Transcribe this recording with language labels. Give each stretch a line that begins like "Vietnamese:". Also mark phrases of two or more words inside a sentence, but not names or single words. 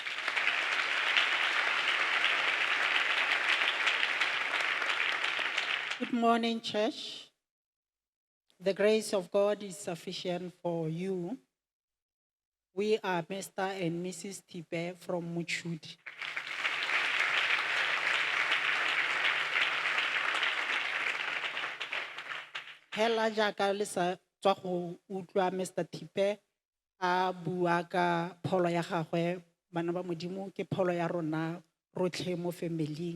English: Good morning, church. The grace of God is sufficient for you. We are Mr. and Mrs. Tipe from Muchudi.
Tswana: Hela jaka le sa tswa go utlwa Mr. Tipe a bua ka pholo ya gagwe, bana ba modimo ke pholo ya rona rotlhe mo family.